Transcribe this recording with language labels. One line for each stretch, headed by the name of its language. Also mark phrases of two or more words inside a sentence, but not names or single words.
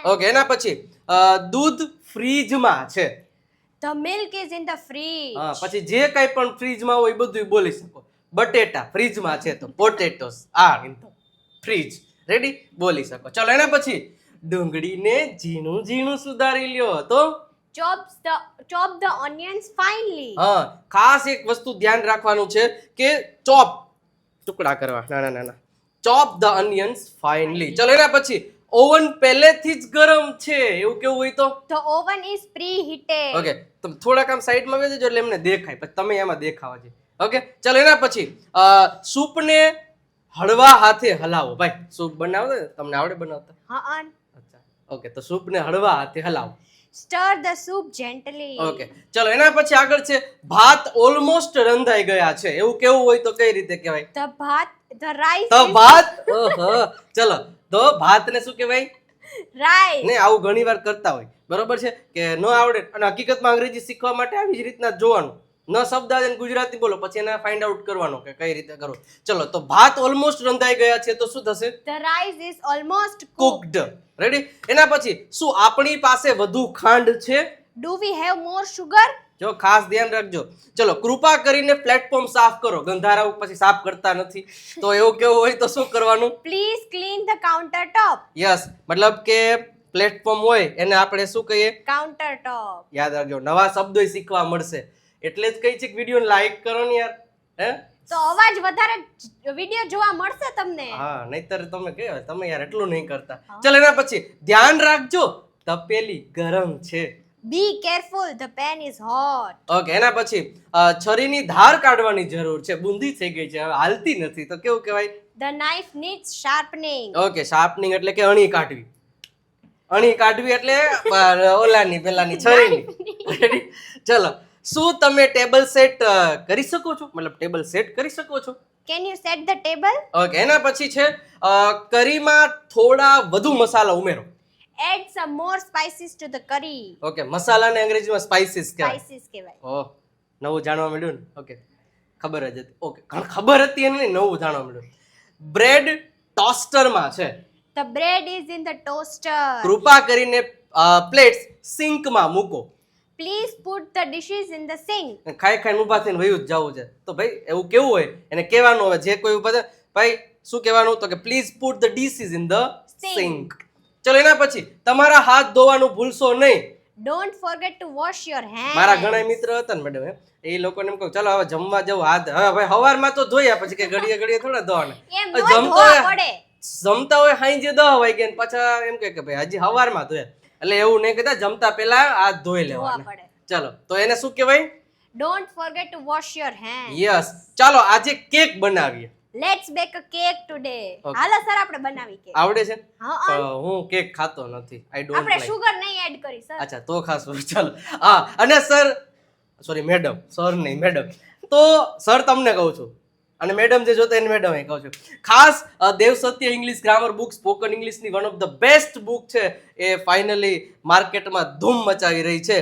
Gujarati: ઓકે, એના પછી દૂધ ફ્રીજમાં છે.
English: The milk is in the fridge.
Gujarati: પછી જે કાઈ પણ ફ્રીજમાં હોય બધું બોલી શકો. બટેટા ફ્રીજમાં છે તો
English: potatoes are in the fridge.
Gujarati: રેડી? બોલી શકો. ચલો, એના પછી ડુંગળીને ઝીણું ઝીણું સુધારી લ્યો. તો
English: chop the onions finely.
Gujarati: ખાસ એક વસ્તુ ધ્યાન રાખવાનું છે કે ચોપ ટુકડા કરવા, નાના.
English: Chop the onions finely.
Gujarati: ચલો, એના પછી ઓવન પહેલેથી જ ગરમ છે એવું કેવું હોય તો
English: the oven is preheated.
Gujarati: ઓકે, તમે થોડાક આમ સાઈડમાં વેચજો એટલે એમને દેખાય, પછી તમે એમાં દેખાવા છે. ઓકે, ચલો, એના પછી સૂપને હળવા હાથે હલાવો. ભાઈ સૂપ બનાવો તમને આવડે બનાવતા? હા. અચ્છા, ઓકે, તો સૂપને હળવા હાથે હલાવો.
English: Stir the soup gently.
Gujarati: ઓકે, ચલો, એના પછી આગળ છે ભાત ઓલમોસ્ટ રંધાઈ ગયા છે એવું કેવું હોય તો કઈ રીતે કહેવાય?
English: the rice
Gujarati: તો ભાત. ચલો, તો ભાતને શું કહેવાય?
English: rice.
Gujarati: ને આવું ઘણીવાર કરતા હોય, બરોબર છે કે ન આવડે અને હકીકતમાં અંગ્રેજી શીખવા માટે આવી જ રીતના જોવાનું, ન શબ્દ આવે ગુજરાતી બોલો પછી એને
English: find out
Gujarati: કરવાનો કે કઈ રીતે કરવું. ચલો, તો ભાત ઓલમોસ્ટ રંધાઈ ગયા છે તો શું થશે?
English: the rice is almost cooked.
Gujarati: રેડી? એના પછી શું આપણી પાસે વધુ ખાંડ છે?
English: do we have more sugar?
Gujarati: જો ખાસ ધ્યાન રાખજો. ચલો, કૃપા કરીને પ્લેટફોર્મ સાફ કરો. ગંધારા પછી સાફ કરતા નથી તો એવું કેવું હોય તો શું કરવાનું?
English: please clean the counter top.
Gujarati: યસ, મતલબ કે પ્લેટફોર્મ હોય એને આપણે શું કહીએ?
English: counter top.
Gujarati: યાદ રાખજો, નવા શબ્દો શીખવા મળશે. એટલે જ કહી છે કે વિડીયો લાઈક કરો ને યાર. તો અવાજ વધારે વિડીયો જોવા મળશે તમને. નહીતર તમે યાર એટલું નહીં કરતા. ચલ, એના પછી ધ્યાન રાખજો તપેલી ગરમ છે.
English: be careful, the pan is hot.
Gujarati: ઓકે, એના પછી છરીની ધાર કાઢવાની જરૂર છે. બુંદી થઈ ગઈ છે, હવે હાલતી નથી તો કેવું કહેવાય?
English: The knife needs sharpening.
Gujarati: ઓકે, શાર્પનિંગ એટલે કે અણી કાઢવી. અણી કાઢવી એટલે ઓલાની પેલાની છરીની. Ready? ચલો, શું તમે ટેબલ સેટ કરી શકો છો? મતલબ ટેબલ સેટ કરી શકો છો?
English: Can you set the table?
Gujarati: ઓકે, એના પછી છે કરીમાં થોડા વધુ મસાલા ઉમેરો.
English: Add some more spices to the curry.
Gujarati: ઓકે, મસાલાને અંગ્રેજીમાં સ્પાઇસીસ કહેવાય. Spices કહેવાય. ઓહ, નવું જાણવા મળ્યું ને. ઓકે, ખબર જ હતી. ઓકે, ખબર હતી એને નહીં, નવું જાણવા મળ્યું. બ્રેડ ટોસ્ટરમાં છે.
English: The bread is in the toaster.
Gujarati: કૃપા કરીને પ્લેટ્સ સિંકમાં મૂકો.
English: Please put the dishes in the sink.
Gujarati: ખાઈ ખાઈને ઊભા થઈને વયું જ જવું છે. તો ભાઈ એવું કેવું હોય એને કહેવાનું હોય, જે કોઈ ઊભા થાય, ભાઈ શું કહેવાનું? તો કે
English: please put the dishes in the sink.
Gujarati: ચલો, એના પછી તમારા હાથ ધોવાનું ભૂલશો નહીં.
English: Don't forget to wash your hands.
Gujarati: મારા ઘણા મિત્ર હતા ને મેડમ, એ લોકોને એમ કહું ચલો હવે જમવા જવું, હાથ હવે ભાઈ હવારમાં તો ધોયા, પછી કે ઘડીએ ઘડીએ થોડા ધોવાના. એમ ન ધોવા પડે. જમતા હોય હાંજે 10 વાગે ને પાછા એમ કે ભાઈ હજી હવારમાં ધોયા. એટલે એવું નહીં કહેતા, જમતા પહેલા હાથ ધોઈ ધોવા લેવાના. પડે. ચલો, તો એને શું કહેવાય?
English: Don't forget to wash your hands.
Gujarati: યસ. ચાલો આજે કેક બનાવીએ.
English: Let's bake a cake today. Okay.
Gujarati: હાલો સર આપણે બનાવી કેક. આવડે છે? હા. હું કેક ખાતો નથી.
English: I don't
Gujarati: આપણે લાઈક. સુગર નહીં એડ કરી સર. અચ્છા, તો ખાશું. ચાલો. હા, અને સર, સોરી મેડમ, સર નહીં મેડમ. તો સર તમને કહું છું, અને મેડમ જે જોતા એને મેડમ કહું છું, ખાસ દેવ સત્ય ઇંગ્લિશ ગ્રામર બુક સ્પોકન ઇંગ્લિશની
English: one of the best book
Gujarati: છે, એ ફાઇનલી માર્કેટમાં ધૂમ મચાવી રહી છે.